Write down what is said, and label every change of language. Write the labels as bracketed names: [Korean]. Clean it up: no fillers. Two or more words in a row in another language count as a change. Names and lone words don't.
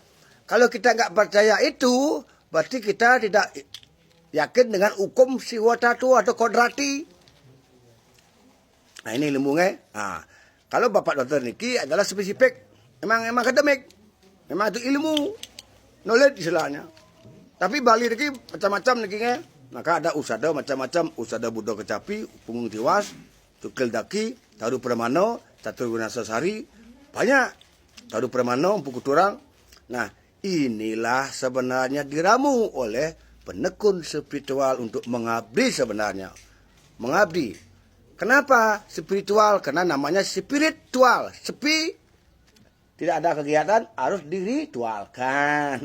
[Indonesian] Kalau kita nggak percaya itu, berarti kita tidak yakin dengan hukum siwa tatwa atau kodrati. Nah ini ilmunya. Nah, kalau Bapak Dokter Niki adalah spesifik. Memang akademik. Memang itu ilmu. Knowledge istilahnya. Tapi Bali Niki macam-macam Nikinya. Maka ada usada macam-macam. Usada Buddha Kecapi, Punggung Tiwas, Tukil Daki, Taru Pramano, Catur Gunasasari. Banyak. Taru Pramano, Empu Kuturang. Nah inilah sebenarnya diramu oleh penekun spiritual untuk mengabdi sebenarnya. Mengabdi. Kenapa spiritual? Karena namanya spiritual. Sepi. Tidak ada kegiatan, harus diritualkan.